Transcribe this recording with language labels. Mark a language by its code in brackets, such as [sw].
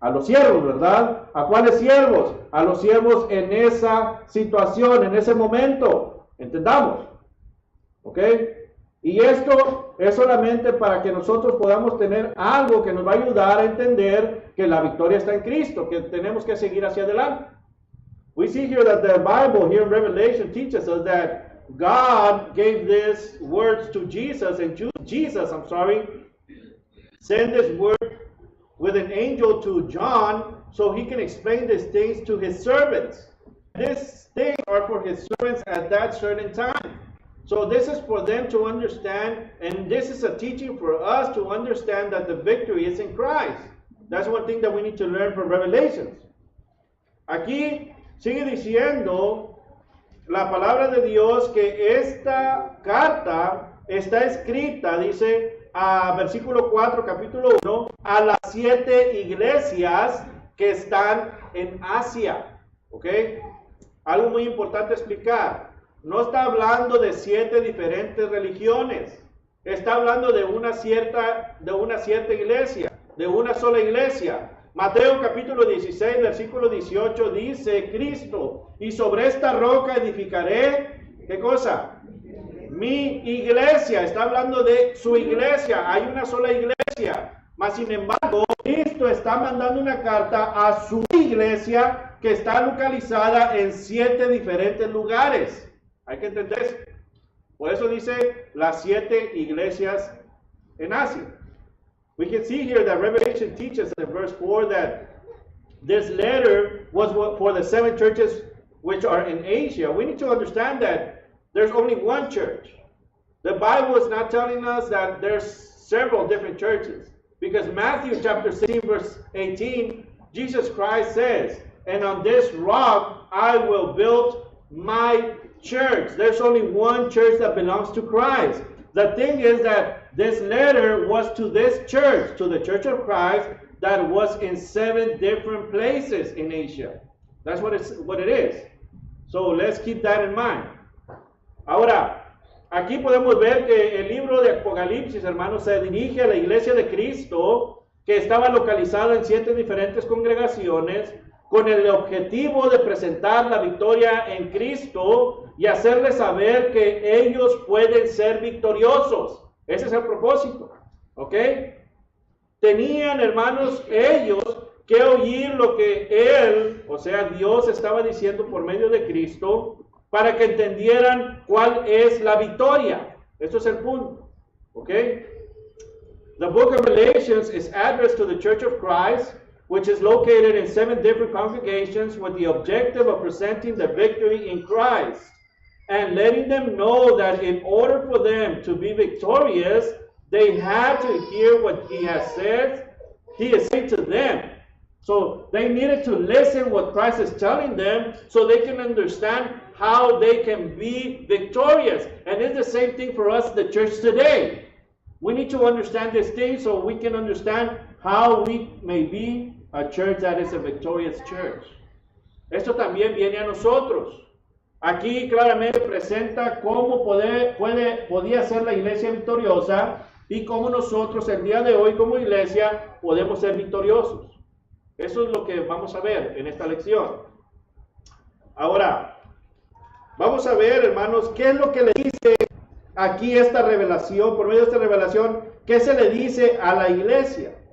[es] A los siervos, ¿verdad? ¿A cuáles siervos? A los siervos en esa situación, en ese momento. ¿Entendamos? ¿Ok? Y esto es solamente para que nosotros podamos tener algo que nos va a ayudar a entender que la victoria está en Cristo, que tenemos que seguir hacia adelante. [en] We see here that the Bible here in Revelation teaches us that God gave these words to Jesus, and Jesus, sent this word with an angel to John so he can explain these things to his servants. These things are for his servants at that certain time. So this is for them to understand, and this is a teaching for us to understand that the victory is in Christ. That's one thing that we need to learn from Revelations. [es] Aquí sigue diciendo la palabra de Dios que esta carta está escrita, dice, a versículo 4, capítulo 1, a las 7 iglesias que están en Asia. ¿Ok? Algo muy importante explicar. No está hablando de 7 diferentes religiones. Está hablando de una cierta iglesia, de una sola iglesia. Mateo capítulo 16, versículo 18 dice Cristo, y sobre esta roca edificaré, ¿qué cosa? mi iglesia. Está hablando de su iglesia. Hay una sola iglesia. Mas sin embargo, Cristo está mandando una carta a su iglesia que está localizada en 7 diferentes lugares. Hay que entender eso. Por eso dice las 7 iglesias en Asia. [en] We can see here that Revelation teaches in verse 4 that this letter was for the 7 churches which are in Asia. We need to understand that there's only one church. The Bible is not telling us that there's several different churches. Because Matthew chapter 16 verse 18, Jesus Christ says, and on this rock I will build my church. There's only one church that belongs to Christ. The thing is that this letter was to this church, to the church of Christ, that was in 7 different places in Asia. That's what it is. So let's keep that in mind. [es] Ahora, aquí podemos ver que el libro de Apocalipsis, hermanos, se dirige a la iglesia de Cristo, que estaba localizada en 7 diferentes congregaciones, con el objetivo de presentar la victoria en Cristo y hacerles saber que ellos pueden ser victoriosos. Ese es el propósito, ¿ok? Tenían, hermanos, ellos que oír lo que Él, o sea, Dios estaba diciendo por medio de Cristo, para que entendieran cuál es la victoria. Eso es el punto, ¿ok? [en] The book of Revelations is addressed to the Church of Christ, which is located in 7 different congregations with the objective of presenting the victory in Christ and letting them know that in order for them to be victorious, they had to hear what He has said. He is saying to them. So they needed to listen what Christ is telling them so they can understand how they can be victorious. And it's the same thing for us, the church today. We need to understand this thing so we can understand how we may be a church that is a victorious church. [es] Esto también viene a nosotros. Aquí claramente presenta cómo podía ser la iglesia victoriosa y cómo nosotros el día de hoy como iglesia podemos ser victoriosos. Eso es lo que vamos a ver en esta lección. Ahora, vamos a ver, hermanos, qué es lo que le dice aquí esta revelación, por medio de esta revelación, qué se le dice a la iglesia.